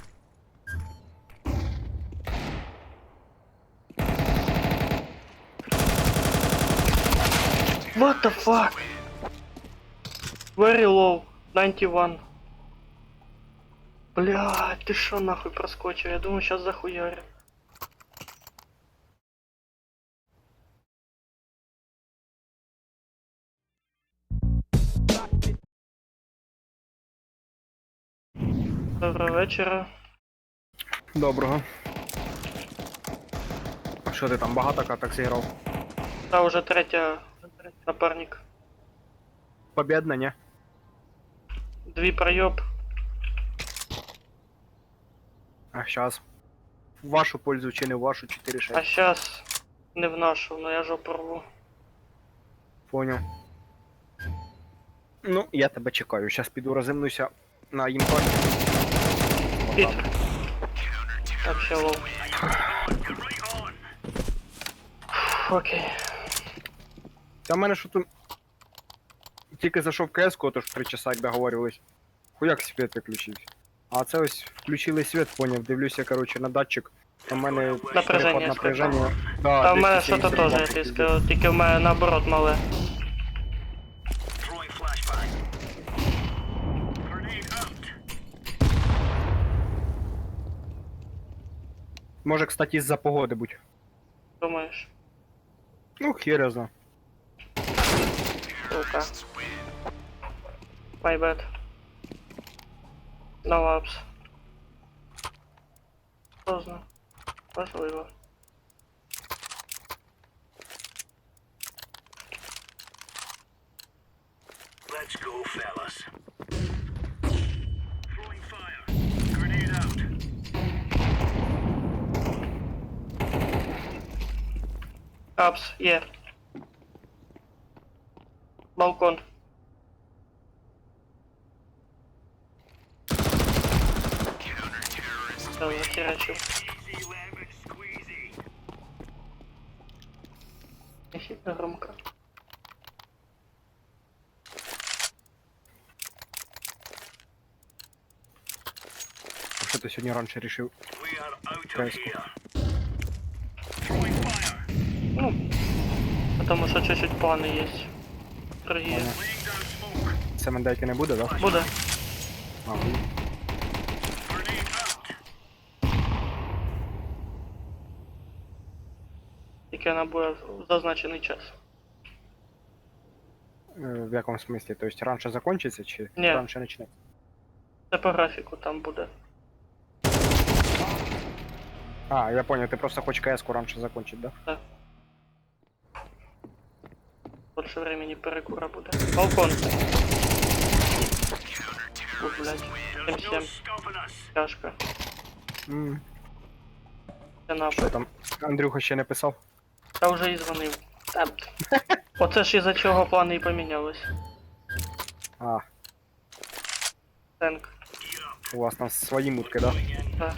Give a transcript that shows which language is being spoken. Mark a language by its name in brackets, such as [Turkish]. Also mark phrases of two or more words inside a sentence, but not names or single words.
[English] What the fuck? Very low. 91. [Russian] Блядь, ты шо нахуй проскочил? Я думаю, сейчас захуярю. [Ukrainian] Доброго вечора. Доброго. А що ти там багато каток зіграв? Та уже третя напарник. Побєдна, ні? Дві пройоб. [Russian] А щас. [Ukrainian] В вашу пользу чи не в вашу 4-6? [Russian] А сейчас не в нашу, но я жопу рву. [Ukrainian] Поняв. Ну, я тебе чекаю. Щас піду розімнуся на імпані. [Russian] Пит. Вообще лоу. Окей. [Ukrainian] Та в мене що тут... Тільки зайшов в КС-ку, тож 3 часа, як договорювались. Хуяк світ виключився. А це ось включили світ, поняв, дивлюся, короче, на датчик. У мене Напряження перепад напряження. Да, А в мене 270 що-то теж, я тобі скажу, тільки в мене наоборот мале. [English] Throwing flashbang. Grenade out. [Ukrainian] Може, кстати, із-за погоди будь. Думаєш? Ну, хер я знаю. Сука. [English] My bad. No ups. [Russian] Поздно. [Ukrainian] Важливо. [English] Let's go, fellas. Throwing fire. Grenade out. Ups, [Ukrainian] є. Балкон. Все, захерачив. [English] Easy lemon squeezy. [Russian] Нехідно громко. [Ukrainian] А що ти сьогодні раніше рішив? [English] We are out of Guys. here. Throwing fire. [Russian] Ну, потому що чуть-чуть плани є. Другі. Понял. [English] Laying down smoke. [Ukrainian] Це мендейки не буде, да? Буде. А, [English] Grenade out. [Ukrainian] Тільки вона буде в зазначений час. в якому смислі? Тобто раніше закінчиться чи Ні. раніше почнеться? Це по графіку там буде. А, я понял, ти просто хочеш КС-ку раніше закінчити, да? От що времени перекура буде. Балкон. Ух, блядь. 7-7. [English] Stopping us. [Ukrainian] Тяжко. М, Це нахуй. Що там? Андрюха ще не писав? Та вже і дзвонив. Та... Оце ж із-за чого плани і помінялись. А, Тенк. у вас там свої мутки, да? Так.